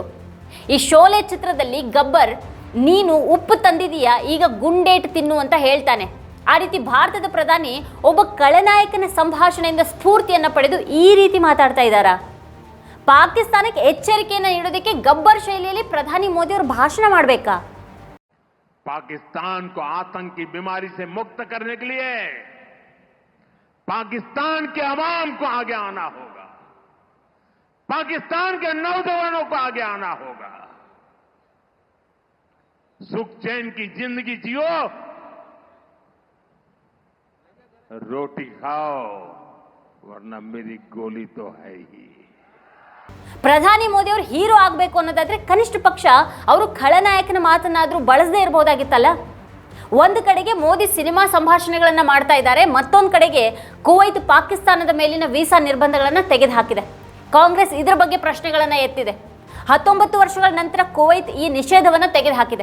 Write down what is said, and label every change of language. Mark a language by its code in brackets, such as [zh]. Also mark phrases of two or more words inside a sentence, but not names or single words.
[kn] ಈ ಶೋಲೆ ಚಿತ್ರದಲ್ಲಿ ಗಬ್ಬರ್ ನೀನು ಉಪ್ಪು ತಂದಿದೀಯಾ, ಈಗ ಗುಂಡೇಟು ತಿನ್ನು ಅಂತ ಹೇಳ್ತಾನೆ. ಆ ರೀತಿ ಭಾರತದ ಪ್ರಧಾನಿ ಒಬ್ಬ ಖಳನಾಯಕನ ಸಂಭಾಷಣೆಯಿಂದ ಸ್ಫೂರ್ತಿಯನ್ನು ಪಡೆದು ಈ ರೀತಿ ಮಾತಾಡ್ತಾ ಇದ್ದಾರಾ? ಪಾಕಿಸ್ತಾನಕ್ಕೆ ಎಚ್ಚರಿಕೆಯನ್ನು ನೀಡೋದಕ್ಕೆ ಗಬ್ಬರ್ ಶೈಲಿಯಲ್ಲಿ ಪ್ರಧಾನಿ ಮೋದಿ ಅವರು ಭಾಷಣ ಮಾಡಬೇಕಾ? [hi] पाकिस्तान को आतंक की बीमारी से मुक्त करने के लिए पाकिस्तान के अवाम को आगे आना होगा, पाकिस्तान के नौजवानों को आगे आना होगा। सुख चैन की जिंदगी जियो, रोटी खाओ, वरना मेरी गोली तो है ही। [kn] ಪ್ರಧಾನಿ ಮೋದಿ ಅವರು ಹೀರೋ ಆಗಬೇಕು ಅನ್ನೋದಾದ್ರೆ ಕನಿಷ್ಠ ಪಕ್ಷ ಅವರು ಖಳನಾಯಕನ ಮಾತನ್ನಾದರೂ ಬಳಸದೇ ಇರಬಹುದಾಗಿತ್ತಲ್ಲ. ಒಂದು ಕಡೆಗೆ ಮೋದಿ ಸಿನಿಮಾ ಸಂಭಾಷಣೆಗಳನ್ನು ಮಾಡ್ತಾ ಇದ್ದಾರೆ, ಮತ್ತೊಂದು ಕಡೆಗೆ ಕುವೈತ್ ಪಾಕಿಸ್ತಾನದ ಮೇಲಿನ ವೀಸಾ ನಿರ್ಬಂಧಗಳನ್ನು ತೆಗೆದುಹಾಕಿದೆ. ಕಾಂಗ್ರೆಸ್ ಇದರ ಬಗ್ಗೆ ಪ್ರಶ್ನೆಗಳನ್ನು ಎತ್ತಿದೆ. 19 ವರ್ಷಗಳ ನಂತರ ಕುವೈತ್ ಈ ನಿಷೇಧವನ್ನು ತೆಗೆದುಹಾಕಿದೆ.